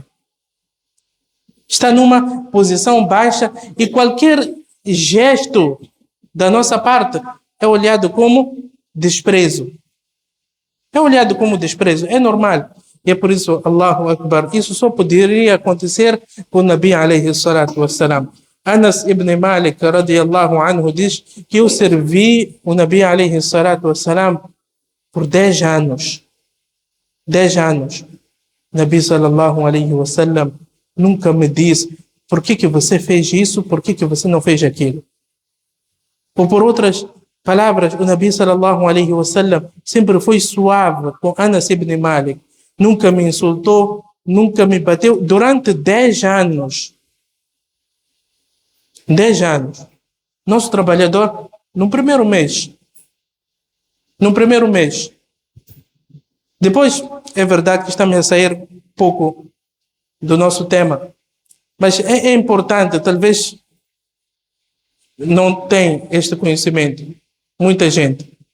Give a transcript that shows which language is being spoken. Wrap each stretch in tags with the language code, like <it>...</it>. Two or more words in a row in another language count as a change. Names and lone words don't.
<pt>Está numa posição baixa e qualquer gesto da nossa parte é olhado como desprezo. É olhado como desprezo, é normal. E é por isso,</pt> <ar>الله أكبر,</ar> <pt>isso só poderia acontecer com o</pt> <ar>النبي عليه الصلاة والسلام.</ar> <pt>Anas ibn Malik</pt> <ar>رضي الله عنه</ar> <pt>diz que eu servi o</pt> <ar>النبي عليه الصلاة والسلام</ar> <pt>por 10 anos. 10 anos.</pt> <ar>النبي صلى الله عليه وسلم</ar> <pt>nunca me disse por que você fez isso, por que você não fez aquilo. Ou por outras palavras, o</pt> <ar>النبي صلى الله عليه وسلم</ar> <pt>sempre foi suave com Anas ibn Malik. Nunca me insultou, nunca me bateu durante 10 anos. 10 anos. Nosso trabalhador, no primeiro mês. Depois, é verdade que estamos a sair um pouco do nosso tema, mas é importante, talvez não tem este conhecimento, muita gente.</pt>